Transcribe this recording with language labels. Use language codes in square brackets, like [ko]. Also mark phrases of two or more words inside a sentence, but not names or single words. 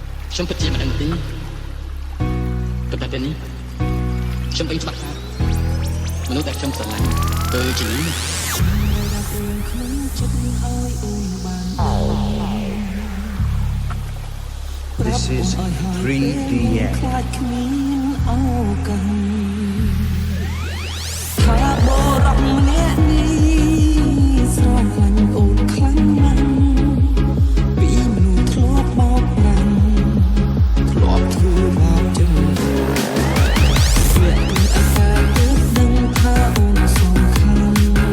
[km] ខ្ញុំពិតជាមិនដឹងទេប៉ុន្តែពេលនេះខ្ញុំពេញច្បាស់ថាមនុស្សដែលខ្ញុំស្រឡាញ់គឺជានេះ [en] This is 3DM. [km] ខ្លាចគ្មានឱកាសថាបរោះម្នាក់នេះស្រឡាញ់អូនខ្លាំងណាស់ពីមនុស្សធ្លាប់បោកប្រាំធ្លាប់ធ្វើបាបចឹងវាពីអាសាទើបដឹងថាអូនសំខាន់